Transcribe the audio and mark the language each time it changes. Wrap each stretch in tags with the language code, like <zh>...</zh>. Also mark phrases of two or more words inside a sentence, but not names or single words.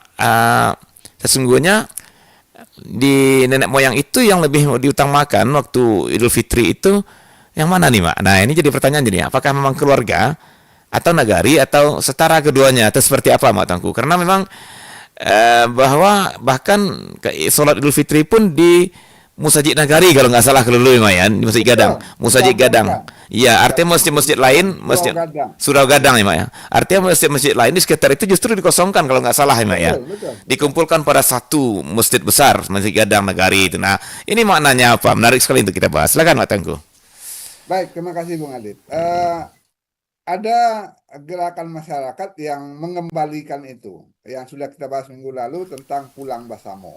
<id>Sesungguhnya di nenek moyang itu yang lebih diutamakan waktu Idul Fitri itu yang mana nih, Mak? Nah, ini jadi pertanyaan jadi, apakah memang keluarga atau nagari atau setara keduanya atau seperti apa, Mak Tangku? Karena memang bahwa bahkan sholat Idul Fitri pun di Musajid Nagari kalau nggak salah kelulu, Mak ya, di Masjid Gadang, Betul. Musajid Gadang. Dicampurkan. Iya, artinya Dicampurkan. masjid-masjid lain, Surau masjid Gadang. Surau Gadang ya, Mak ya. Artinya masjid-masjid lain di sekitar itu justru dikosongkan kalau nggak salah ya, Mak ya. Betul, betul, betul. Dikumpulkan pada satu masjid besar, Masjid Gadang Nagari itu. Nah, ini maknanya apa? Menarik sekali untuk kita bahas. Silakan, Mak Tengku. Baik, terima kasih Bung Adit. Ada gerakan masyarakat yang mengembalikan itu, yang sudah kita bahas minggu lalu tentang Pulang Basamo.</id>